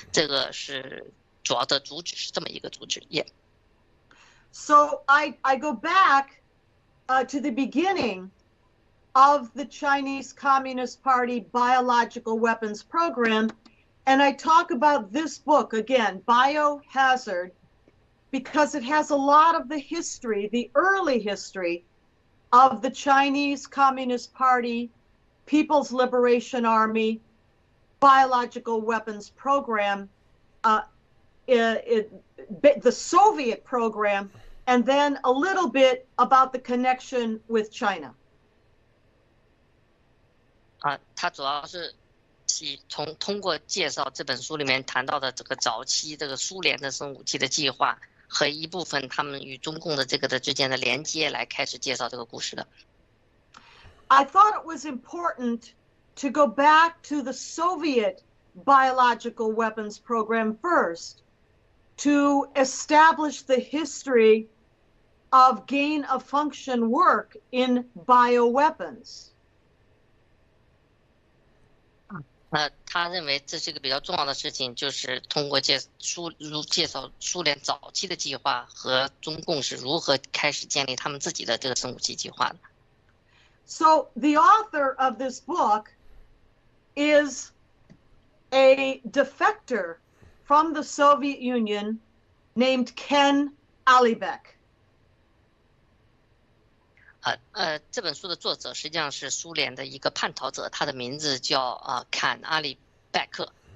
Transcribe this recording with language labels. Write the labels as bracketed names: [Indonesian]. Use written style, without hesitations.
[Chinese] 这个是主要的主旨，是这么一个主旨。 [English] So I go back to the beginning of the Chinese Communist Party biological weapons program, and I talk about this book again, Biohazard, because it has a lot of the history, the early history of the Chinese Communist Party, People's Liberation Army, biological weapons program, the Soviet program, and then a little bit about the connection with China. [Chinese] 他主要是通过介绍这本书里面谈到的这个早期这个苏联的生物武器的计划和一部分他们与中共的这个之间的连接来开始介绍这个故事的。 [English] I thought it was important to go back to the Soviet biological weapons program first, to establish the history of gain-of-function work in bioweapons. [Chinese] 他认为这是一个比较重要的事情，就是通过介绍苏联早期的计划和中共是如何开始建立他们自己的这个生物武器计划的。 [English] So the author of this book is a defector from the Soviet Union named Ken Alibek. [Chinese] 这本书的作者实际上是苏联的一个叛逃者，他的名字叫坎阿里拜克。